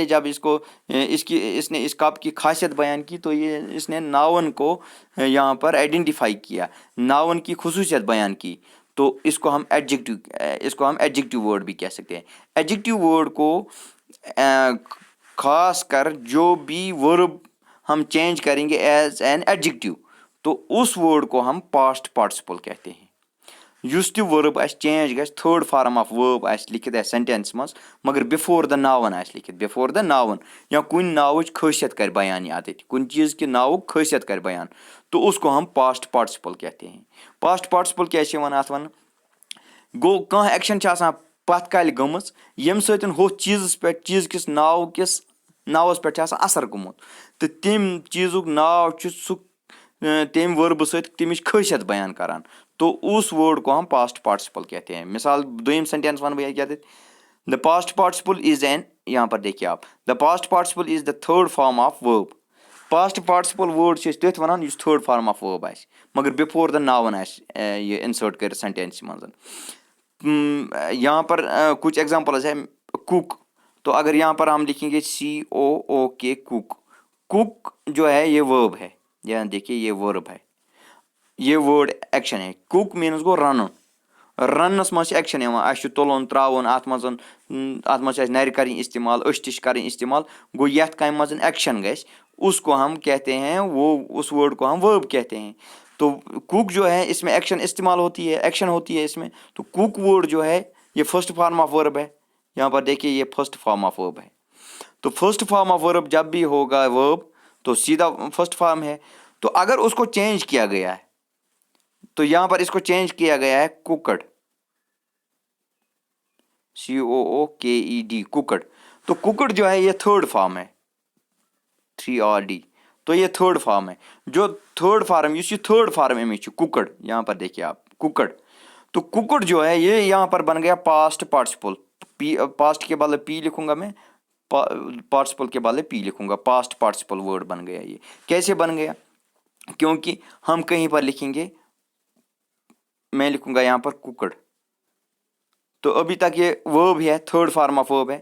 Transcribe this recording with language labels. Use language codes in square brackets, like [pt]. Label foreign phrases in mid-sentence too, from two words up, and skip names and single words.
[ur] جب اس نے اس کپ کی خاصیت بیان کی، تو یہ اس نے ناؤن کو یہاں پر آئیڈینٹیفائی کیا، ناؤن کی خصوصیت بیان کی، تو اس کو ہم [en] adjective word [ur] بھی کہہ سکتے ہیں. [en] adjective word [ur] کو خاص کر جو بھی ورب ہم چینج کریں گے [en] as an adjective, [ur] تو اس ورڈ کو ہم [en] past participle [ur] کہتے ہیں. [ks] یُس تہِ ؤرب آسہِ چینج گژھِ [en] third form of verb [ks] آسہِ لیکھِتھ آسہِ سینٹینس منٛز مگر [en] before the noun [ks] آسہِ لیکھِتھ [en] before the noun [ks] یا کُنہِ ناوٕچ خٲصیت کرِ بیان یاتیٚتہِ کُنہِ چیٖز کہِ ناوُک خٲصیت کرِ بیان [ur] تو اس کو ہم [en] past participle [ur] کہتے ہیں. [en] past participle [ks] کیٛاہ چھِ یِوان اَتھ وَنہٕ گوٚو کانٛہہ ایکشن چھِ آسان پتھ کالہِ گٔمٕژ ییٚمہِ سۭتۍ ہُتھ چیٖزس پٮ۪ٹھ چیٖز کِس ناوس پٮ۪ٹھ چھُ آسان اثر گوٚمُت تہٕ تَمہِ چیٖزُک ناو چھُ سُہ تَمہِ ؤربہٕ سۭتۍ تَمِچ خٲصیت بیان کران [ur] تو اس وٲرڈ کو ہم [en] past participle [ur] کہتے ہیں. [ks] مثال دوٚیِم سینٹینس وَنہٕ بہٕ کیٛاہ [en] the past participle is an [ur] یہاں پر دیکھیے آپ [en] the past participle is the third form of verb. past participle [ks] وٲرڈ چھِ أسۍ تٔتھۍ وَنان یُس [en] third form of verb [ks] آسہِ مگر [en] before the noun [ks] آسہِ یہِ اِنسٲرٹ کٔرِتھ سینٹینسہِ منٛز. [ur] یہاں پر کچھ ایگزامپلز ہے کُک تو اگر یہاں پر ہم لکھیں گے COOK کُک. کُک جو ہے یہ ورب ہے یہاں دیکھیے یہ ورب ہے یہ [en] word action [ur] ہے. [ks] کُک میٖنٕز گوٚو رَنُن رَننَس منٛز چھِ ایکشن یِوان اَسہِ چھُ تُلُن ترٛاوُن اَتھ منٛز چھِ اَسہِ نَرِ کَرٕنۍ اِستعمال أسۍ تہِ چھِ کَرٕنۍ اِستعمال گوٚو یَتھ کامہِ منٛز ایکشن گژھِ [ur] اس کو ہم کہتے ہیں وہ اس ورڈ کو ہم ورب کہتے ہیں. تو کُک جو ہے اس میں ایکشن استعمال ہوتی ہے ایکشن ہوتی ہے اس میں تو [en] cook word [ur] جو ہے یہ [en] first form of verb [ur] ہے. یہاں پر دیکھیے یہ [en] first form of verb [ur] ہے تو [en] first form of verb [ur] جب بھی ہوگا ورب تو سیدھا [en] first form [ur] ہے. تو اگر اس کو چینج کیا گیا ہے تو یہاں پر اس کو چینج کیا گیا ہے کوکڈ COOKED کوکڈ. تو کوکڈ جو ہے یہ [en] third form [ur] ہے 3RD تو یہ [en] third form [ur] ہے جو [en] third form [ks] یُس یہ [en] third form [ks] امِچ چھِ کوکڈ. [ur] یہاں پر دیکھیے آپ کوکڈ تو کوکڈ جو ہے یہ یہاں پر بن گیا [en] past participle [ur] پاسٹ کے بدلے پی لکھوں گا میں پارٹسپل کے بدلے پی لکھوں گا [en] past participle word [ur] بن گیا. یہ کیسے بن گیا کیونکہ ہم کہیں پر لکھیں گے میں لکھوں گا یہاں پر کوکڈ تو ابھی تک یہ ورب ہے [en] third form of verb [ur] ہے.